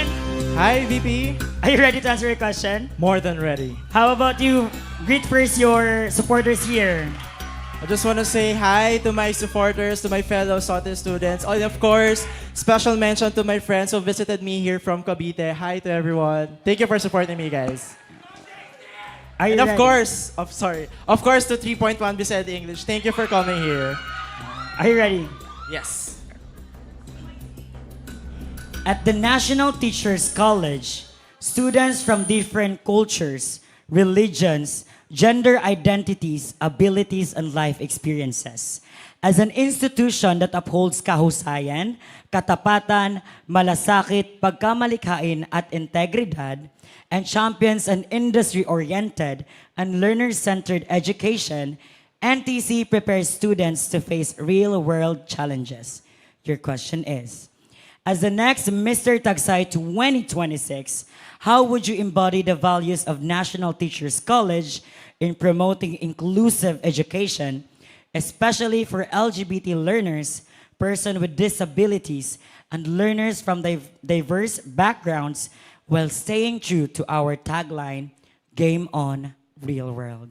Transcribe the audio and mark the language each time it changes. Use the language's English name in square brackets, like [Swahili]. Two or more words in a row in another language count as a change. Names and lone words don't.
[English] Hi, VP. Are you ready to answer your question? More than ready. How about you greet first your supporters here? I just want to say hi to my supporters, to my fellow SOTE students, and of course, special mention to my friends who visited me here from Cavite. Hi to everyone. Thank you for supporting me, guys. Are you And of ready? course, of course to 3.1 Bised English. Thank you for coming here. Are you ready? Yes. At the National Teachers College, students from different cultures, religions, gender identities, abilities, and life experiences. As an institution that upholds [Filipino] kahusayan, katapatan, malasakit, pagkamalikhain, at integridad, [English] and champions an industry-oriented and learner-centered education, NTC prepares students to face real-world challenges. Your question is, as the next Mr. Tagsay 2026, how would you embody the values of National Teachers College in promoting inclusive education, especially for LGBT learners, persons with disabilities, and learners from diverse backgrounds while staying true to our tagline, Game On, Real World.